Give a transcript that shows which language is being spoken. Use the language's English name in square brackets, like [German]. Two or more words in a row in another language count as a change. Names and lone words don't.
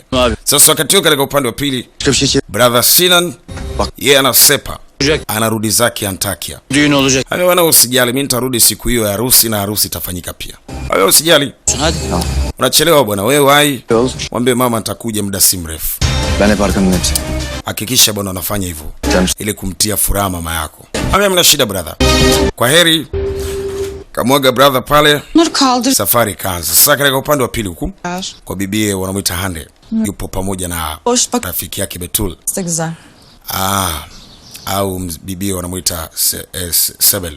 [Swahili] Sasa wakati huo katika upande wa pili, brother Sinan yeye anasepa, anarudi zake Antakya. Hayo wana usijali, mimi nitarudi siku hiyo ya harusi na harusi itafanyika pia. Hayo usijali. Unachelewa bwana, wewe wai. Mwambie mama nitakuja muda si mrefu. [Turkish] Ben hep arkandayım. [Swahili] Hakikisha bwana unafanya hivyo ili kumtia furaha mama yako. Hamna shida brother. Kwa heri. Kamwaga brother pale. Safari kaanza. Sasa katika upande wa pili huku kwa bibie wanamuita Hande. Yupo pamoja na rafiki yake Betul. Au bibie wanamuita Sebel.